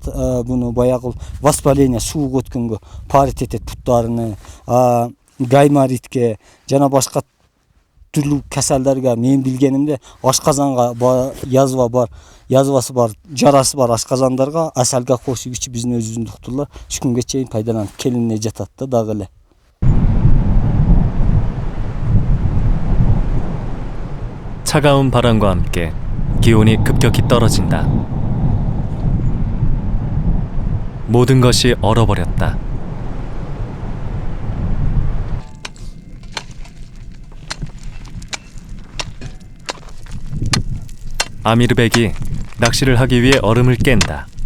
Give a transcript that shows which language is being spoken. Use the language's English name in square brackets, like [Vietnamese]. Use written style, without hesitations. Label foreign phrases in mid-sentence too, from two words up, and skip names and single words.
[Kyrgyz] Буну баягы воспаление суук өткөнгө парит этет путтарыны, гайморитке жана башка түрлүү касалдарга мен билгенимде ашказанга язвасы бар, жарасы бар ашказандарга асалга кошуп ичип биздин өзүбүздүн доктурлар уч күнгө чейин пайдаланып келине жатат да дагы эле. [Korean] 차가운 바람과 함께 기온이 급격히 떨어진다. 모든 것이 얼어버렸다. 아미르백이 낚시를 하기 위해 얼음을 깬다.